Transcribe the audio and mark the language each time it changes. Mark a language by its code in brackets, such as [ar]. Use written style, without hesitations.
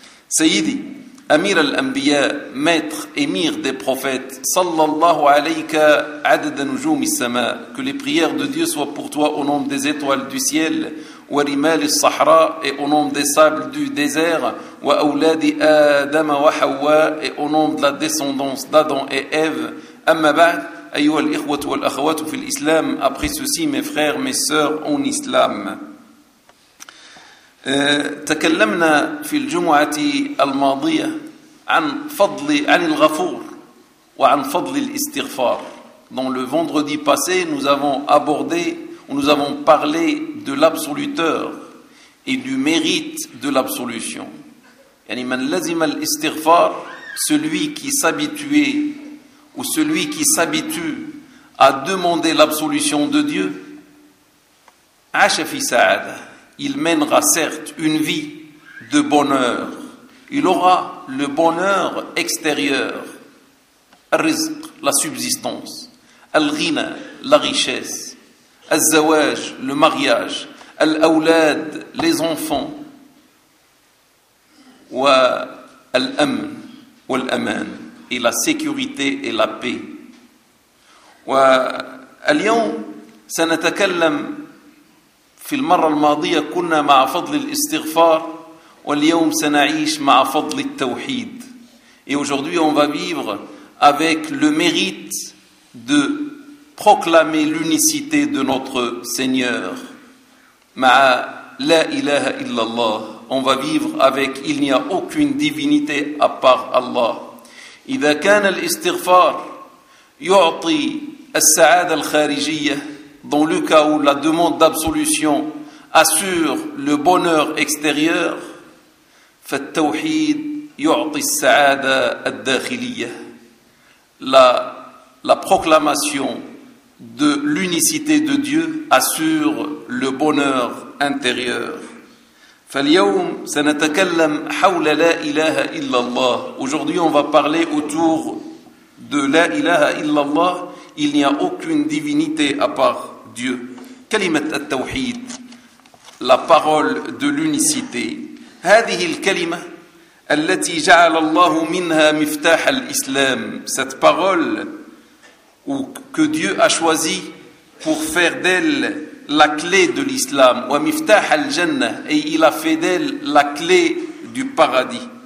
[ar] سيدي أمير الأنبياء [fr] maître émir des prophètes [ar] صلى الله عليك عدد نجوم السماء [fr] que les prières de Dieu soient pour toi au nom des étoiles du ciel [ar] ورمال الصحراء [fr] et au nom des sables du désert [ar] وأولاد آدم وحواء [fr] et au nom de la descendance d'Adam et Ève [ar] أما بعد أيها الإخوة والأخوات في الإسلام [fr] après ceci mes frères mes sœurs en islam [ar] تكلمنا في الجمعة الماضية عن فضل عن الغفور وعن فضل الاستغفار. [fr] Dans le vendredi passé, nous avons abordé ou nous avons parlé de l'absoluteur et du mérite de l'absolution. [ar] يعني من لزم الاستغفار, [fr] celui qui s'habituait ou celui qui s'habitue à demander l'absolution de Dieu, [ar] عاش في سعادة. [fr] Il mènera certes une vie de bonheur. Il aura le bonheur extérieur, الرزق, la subsistance, الغنى, la richesse, الزواج, le mariage, الأولاد, les enfants, والأمن, والأمان, et la sécurité et la paix. [ar] واليوم سنتكلم في المرة الماضية كنا مع فضل الاستغفار واليوم سنعيش مع فضل التوحيد. [fr] Et aujourd'hui on va vivre avec le mérite de proclamer l'unicité de notre Seigneur. [ar] مع لا إله إلا الله. [fr] On va vivre avec il n'y a aucune divinité à part Allah. [ar] إذا كان الاستغفار يعطي السعادة الخارجية, [fr] dans le cas où la demande d'absolution assure le bonheur extérieur, [ar] فالتوحيد يعطي السعادة الداخلية. [fr] La proclamation de l'unicité de Dieu assure le bonheur intérieur. [ar] فاليوم سنتكلم حول لا إله إلا الله. [fr] Aujourd'hui on va parler autour de [ar] لا إله إلا الله. [fr] Il n'y a aucune divinité à part Dieu. [ar] كلمة التوحيد, [fr] la parole de l'unicité. [ar] هذه الكلمة التي جعل الله منها مفتاح الإسلام. [fr] Cette parole que Dieu a choisi pour faire d'elle la clé de l'Islam. [ar] ومفتاح الجنة, [fr] et il a fait d'elle la clé du paradis.